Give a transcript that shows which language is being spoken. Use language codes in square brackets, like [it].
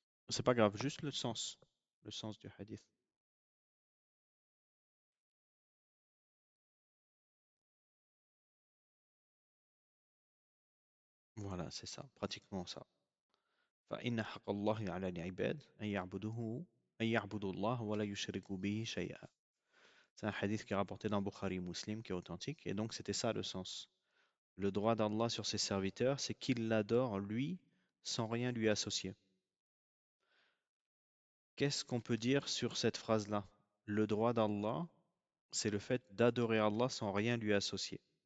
[fr] C'est pas grave, juste le sens du hadith. Voilà, c'est ça, pratiquement ça. [ar] فإن حق الله على العباد أن يعبدوه أن يعبدوا الله ولا يشركوا به شيئا. [fr] C'est un hadith qui est rapporté dans Bukhari Muslim, qui est authentique, et donc c'était ça le sens. Le droit d'Allah sur ses serviteurs, c'est qu'il l'adore lui sans rien lui associer. Qu'est-ce qu'on peut dire sur cette phrase-là? Le droit d'Allah, c'est le fait d'adorer Allah sans rien lui associer.